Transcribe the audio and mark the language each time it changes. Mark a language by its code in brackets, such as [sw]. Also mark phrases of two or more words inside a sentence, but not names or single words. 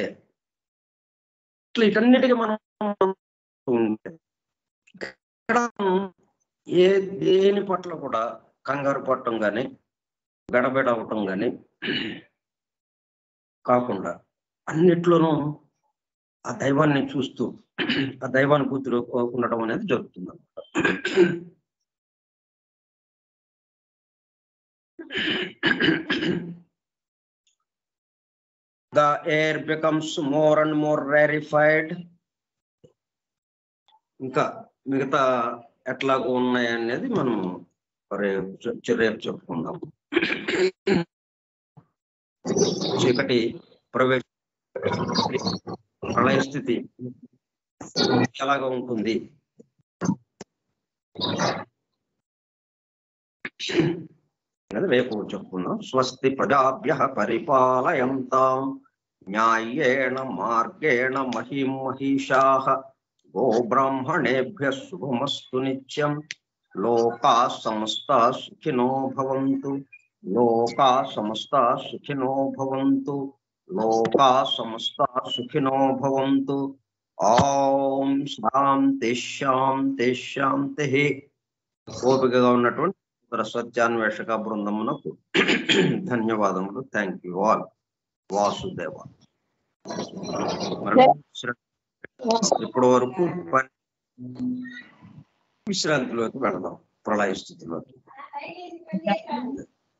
[te] ఇట్లా ఇటన్నిటికీ మనం దేని పట్ల కూడా కంగారు పడటం కానీ గడబిడ అవటం కానీ కాకుండా అన్నిట్లోనూ ఆ దైవాన్ని చూస్తూ ఆ దైవానుభూతిలో ఉండటం అనేది జరుగుతుంది అన్నమాట. [en] The air becomes more and more rarefied. [te] ఇంకా మిగతా ఎట్లాగో ఉన్నాయి అనేది మనం రేపు చెప్పుకుందాం. చీకటి ప్రవేశ ప్రళయ స్థితి ఎలాగా ఉంటుంది అనేది రేపు చెప్పుకున్నాం. [sa] స్వస్తి ప్రజాభ్యః పరిపాలయంతాం న్యాయేణ మార్గేణ మహీం మహిషాః గోబ్రాహ్మణేభ్యః శుభమస్తు నిత్యం. లోకాః సమస్తాః సుఖినో భవంతు. లోకాః సమస్తాః సుఖినో భవంతు. లోకాః సమస్తాః సుఖినో భవంతు. ఓం శాంతి శాంతి శాంతి. [te] ఓపికగా ఉన్నటువంటి సత్యాన్వేషక బృందమునకు ధన్యవాదములు. [en] thank you all. వాసుదేవ. [te] ఇప్పటి వరకు విశ్రాంతిలోకి వెళదాం, ప్రళయ స్థితిలోకి.